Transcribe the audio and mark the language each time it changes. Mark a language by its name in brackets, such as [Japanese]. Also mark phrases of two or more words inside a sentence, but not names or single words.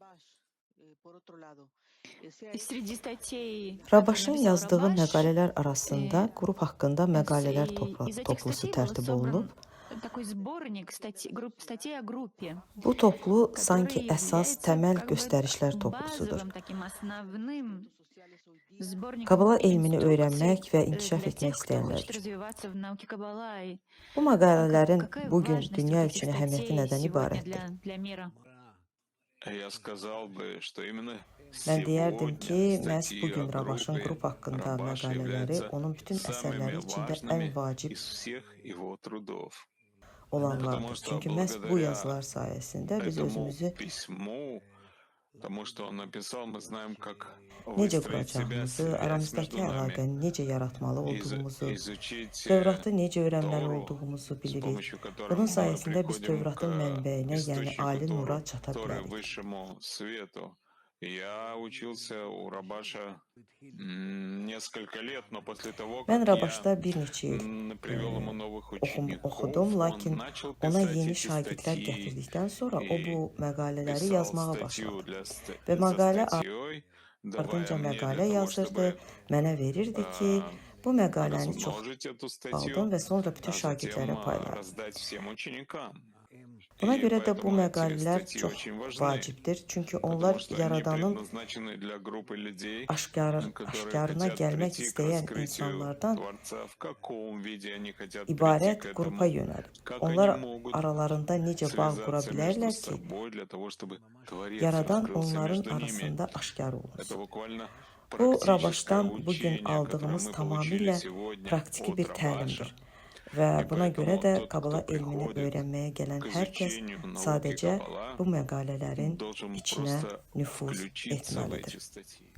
[Russian] Среди статей, которые [Azerbaijani] Rabaşın [Russian] написал [Azerbaijani] yazdığı [Russian] Рабаш, [Azerbaijani] məqalələr arasında qrup haqqında məqalələr [Russian] из этих [Azerbaijani] toplusu [Russian] статей был [Azerbaijani] tərtib olunub. [Russian] собран такой сборник статей о группе, [Azerbaijani] Bu toplu [Russian] который [Azerbaijani] sanki əsas, [Russian] является [Azerbaijani] təməl [Russian] как бы [Azerbaijani] göstərişlər toplusudur. [Russian] базовым таким основным сборником [Azerbaijani] Kabala elmini [Russian] инструкций [Azerbaijani] öyrənmək və inkişaf [Russian] для [Azerbaijani] etmək [Russian] тех, кто [Azerbaijani] istəyənlər [Russian] хочет [Azerbaijani] üçün. [Russian] развиваться в науке Каббала. И [Azerbaijani] Bu məqalələrin [Russian] какая [Azerbaijani] bugün [Russian] важность [Azerbaijani] dünya [Russian] вот этих [Azerbaijani] üçün əhəmiyyəti [Russian] статей [Azerbaijani] nədən [Russian] сегодня [Azerbaijani] ibarətdir? [Russian] для мира? Я сказал бы, что именно [Azerbaijani] Mən deyərdim ki, [Russian] сегодня [Azerbaijani] məhz [Russian] статьи [Azerbaijani] bugün [Russian] о [Azerbaijani] Rabaşın [Russian] группе [Azerbaijani] qrup haqqında [Russian] Рабаш [Azerbaijani] məqalələri [Russian] являются [Azerbaijani] onun bütün [Russian] самыми [Azerbaijani] əsərləri içində ən [Russian] важными [Azerbaijani] vacib [Russian] из всех его трудов. Потому [Azerbaijani] olanlardır. [Russian] что [Azerbaijani] Çünki məhz bu [Russian] благодаря [Azerbaijani] yazılar sayəsində biz [Russian] этому [Azerbaijani] özümüzü [Russian] письму, тому, что он написал, мы знаем, как [Azerbaijani] necə [Russian] выстроить себя [Azerbaijani] quracağımızı, [Russian] связь [Azerbaijani] aramızdakı [Russian] между нами, [Azerbaijani] əlaqəni necə yaratmalı olduğumuzu, [Russian] изучить [Azerbaijani] Tövratı necə öyrənməli [Russian] Тору, [Azerbaijani] olduğumuzu [Russian] с [Azerbaijani] bilirik. [Russian] помощью которой [Azerbaijani] Bunun [Russian] мы [Azerbaijani] sayəsində biz [Russian] приходим [Azerbaijani] Tövratın [Russian] к [Azerbaijani] mənbəyinə, yəni [Russian] источнику [Azerbaijani] ali nura çata [Russian] Торы, [Azerbaijani] bilərik. [Russian] высшему свету. Я учился у Рабаша несколько лет, но после того, [Azerbaijani] Mən [Russian] как я [Azerbaijani] Rabaşda bir neçə il [Russian] привел ему новых учеников, [Azerbaijani] oxudum, [Russian] он [Azerbaijani] lakin [Russian] начал [Azerbaijani] ona [Russian] писать [Azerbaijani] yeni [Russian] эти [Azerbaijani] şagirdlər [Russian] статьи [Azerbaijani] gətirdikdən sonra o bu [Russian] и [Azerbaijani] məqalələri [Russian] писал [Azerbaijani] yazmağa [Russian] статью [Azerbaijani] başladı. Və [Russian] за [Azerbaijani] məqalə [Russian] статьей, давая [Azerbaijani] ardınca [Russian] мне для [Azerbaijani] məqalə [Russian] того, [Azerbaijani] yazırdı, [Russian] чтобы [Azerbaijani] mənə verirdi ki, bu məqaləni çox [Russian] размножить эту [Azerbaijani] aldım [Russian] статью, [Azerbaijani] və sonra bütün [Russian] а затем [Azerbaijani] şagirdlərə payladım. [Russian] раздать всем ученикам. [Azerbaijani] Buna [Russian] И [Azerbaijani] görə də bu [Russian] поэтому эти [Azerbaijani] məqalələr [Russian] статьи [Azerbaijani] çox [Russian] очень важны, [Azerbaijani] vacibdir, çünki onlar [Russian] потому что они [Azerbaijani] Yaradanın [Russian] предназначены для группы людей, которые [Azerbaijani] aşkarına [Russian] хотят [Azerbaijani] gəlmək [Russian] прийти к [Azerbaijani] istəyən [Russian] раскрытию [Azerbaijani] insanlardan [Russian] Творца, в каком виде они хотят прийти [Azerbaijani] ibarət [Russian] к [Azerbaijani] qrupa [Russian] этому, [Azerbaijani] yönəlib. [Russian] как они [Azerbaijani] Onlar [Russian] могут [Azerbaijani] aralarında necə bağ qura [Russian] связаться между [Azerbaijani] bilərlər ki, [Russian] собой для того, чтобы Творец [Azerbaijani] Yaradan [Russian] раскрылся [Azerbaijani] onların [Russian] между ними. [Azerbaijani] arasında aşkar [Russian] Это [Azerbaijani] olunsun. [Russian] буквально [Azerbaijani] Bu [Russian] практическое [Azerbaijani] Rabaşdan bugün [Russian] учение, которое [Azerbaijani] aldığımız [Russian] мы получили [Azerbaijani] tamamilə [Russian] сегодня [Azerbaijani] praktiki [Russian] от [Azerbaijani] bir [Russian] Рабаша. [Azerbaijani] təlimdir. Və [Russian] И [Azerbaijani] buna görə [Russian] поэтому [Azerbaijani] də [Russian] тот, [Azerbaijani] Kabala [Russian] кто [Azerbaijani] elmini [Russian] приходит [Azerbaijani] öyrənməyə gələn [Russian] к [Azerbaijani] hər kəs [Russian] изучению науки [Azerbaijani] sadəcə [Russian] Каббала, [Azerbaijani] bu məqalələrin [Russian] должен [Azerbaijani] içinə [Russian] просто [Azerbaijani] nüfuz [Russian] включиться в [Azerbaijani] etməlidir. [Russian] эти статьи.